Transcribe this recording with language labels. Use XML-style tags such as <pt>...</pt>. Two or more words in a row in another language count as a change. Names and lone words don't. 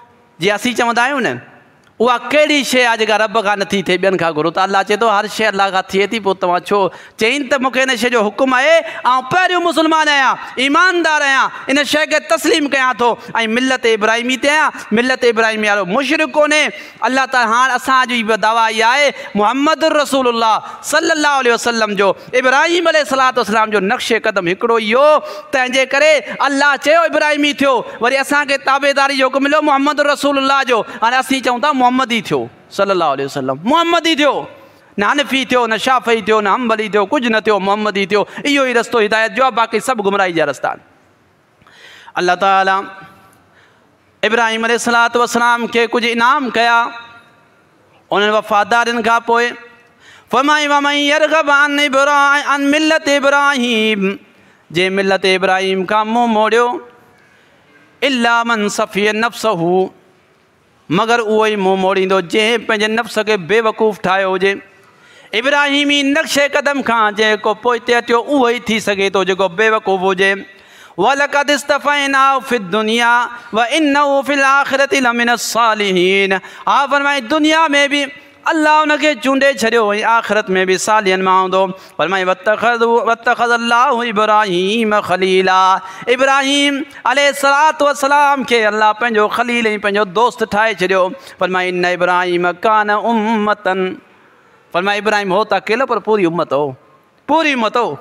<sd>जीअं असीं चवंदा आहियूं न उहा कहिड़ी शइ आहे जेका रब खां नथी थिए ॿियनि खां घुरो त अलाह चए थो हर शइ अलाह खां थिए थी, पोइ तव्हां छो? चईनि त मूंखे हिन शइ जो हुकुम आहे, ऐं पहिरियों मुस्लमान आहियां, ईमानदार आहियां, इन शइ खे तस्लीम कयां थो ऐं मिलत इब्राहिमी ते आहियां। मिलत इब्राहिमी वारो मुशरिक कोन्हे। अलाह ताला हाणे असांजी बि दावा इहा आहे मुहम्मद रसूलुल्लाह</sd> <ar>صلى الله عليه وسلم</ar> <sd>जो इब्राहिम अलैहिस्सलाम जो नक्शे क़दम हिकिड़ो ई हो। तंहिंजे करे अलाह चयो इब्राहिमी थियो, वरी असांखे ताबेदारी जो हुकुम मिलियो मुहम्मद रसूलुल्लाह जो। हाणे असीं चऊं था मुहम्मद ई थियो</sd> <ar>صلى الله عليه وسلم,</ar> <sd>मुहम्मद ई थियो, न हनफ़ी थियो, न शाफ़ी थियो, न हम्बली थियो, कुझु न थियो, मुहम्मद ई थियो। इहो ई रस्तो हिदायत जो आहे, बाक़ी सभु गुमराही जा रस्ता आहिनि। अल्लाह ताला इब्राहिम अलैहिस्सलाम खे कुझु इनाम कया, उन्हनि वफ़ादारनि खां पोइ फरमाई</sd> <ar>ومن يرغب عن ملة إبراهيم,</ar> <sd>जे मिल्लत इब्राहिम खां मुंहुं मोड़ियो,</sd> <ar>إلا من سفه نفسه,</ar> <sd>मगर उहो ई मुंहुं मोड़ींदो जंहिं पंहिंजे नफ़्स खे बेवकूफ़ ठाहियो हुजे। इब्राहिमी नक्शे क़दम खां जेको पोइते अचियो उहो ई थी सघे थो जेको बेवकूफ़ हुजे।</sd> <ar>ولقد اصطفيناه في الدنيا وإنه في الآخرة لمن الصالحين.</ar> <sd>हा फरमाई दुनिया में बि अल्लाह उनखे चूंडे छॾियो ऐं आख़िरत में बि सालियन मां हूंदो। फरमाई</sd> <ar>واتخذ الله إبراهيم خليلا,</ar> <sd>इब्राहिम</sd> <ar>عليه الصلاة والسلام</ar> <sd>खे अल्लाह पंहिंजो ख़लील ऐं पंहिंजो दोस्त ठाहे छॾियो। फरमाई</sd> <ar>إن إبراهيم كان أمة,</ar> <sd>फरमाई इब्राहिम हो त अकेलो पर पूरी उम्मत हो, पूरी उम्मत हो।</sd>